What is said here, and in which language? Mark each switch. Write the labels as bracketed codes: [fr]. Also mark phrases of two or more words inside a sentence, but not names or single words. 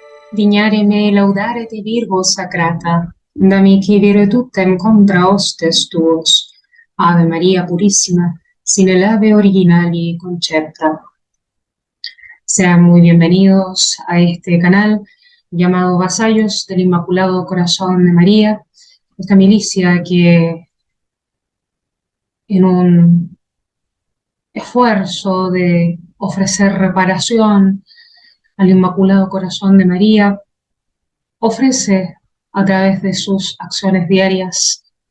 [la] Dignare me laudare te Virgo sacrata, da mihi virtutem contra hostes tuos. [es] Ave María Purísima, [la] sin el ave originali concepta. [es] Sean muy bienvenidos a este canal llamado Vasallos del Inmaculado Corazón de María, esta milicia que en un esfuerzo de ofrecer reparación al Inmaculado Corazón de María, ofrece a través de sus acciones diarias